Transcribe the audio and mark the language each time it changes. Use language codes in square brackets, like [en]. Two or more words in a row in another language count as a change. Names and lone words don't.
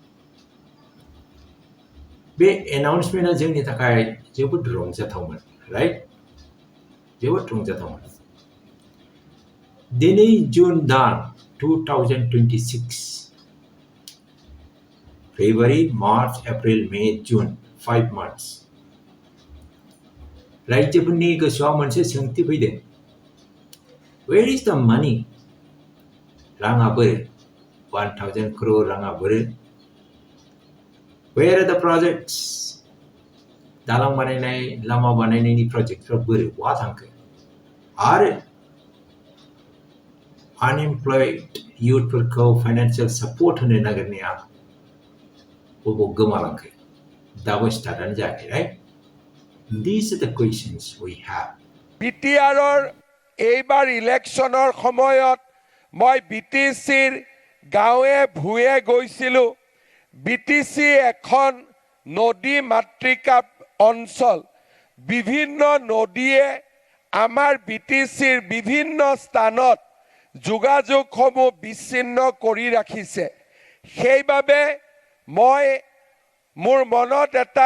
[brx] बे एनाउन्समेन्टआ जोंनि थाखाय जोबोद रंजाथावमोन राइट जोबोद रंजाथावमोन दिनै जुन दान 2026 फेब्रुवारि मार्च एप्रिल मे जुन 5 months रायजोफोरनि गोसोआव मोनसे सोंथि फैदों [en] Where is the money? [brx] राङा बोरो 1000 crore राङा बोरो [en] Where are the projects? [brx] दालां बानायनाय लामा बानायनायनि प्रजेक्टफ्रा बोरो बहा थांखो आरो अनएमप्लयड युथफोरखौ [en] financial support [brx] होनो नागिरनाया बबाव गोमालांखो दाबो स्टार्टआनो जायाखै राइट [en] These are the questions we have. [as] বিটিআৰৰ এইবাৰ ইলেকশ্যনৰ সময়ত মই বিটিচিৰ গাঁৱে ভূঞে গৈছিলোঁ বিটিচি এখন নদী মাতৃকা অঞ্চল বিভিন্ন নদীয়ে আমাৰ বিটিচিৰ বিভিন্ন স্থানত যোগাযোগসমূহ বিচ্ছিন্ন কৰি ৰাখিছে সেইবাবে মই মোৰ মনত এটা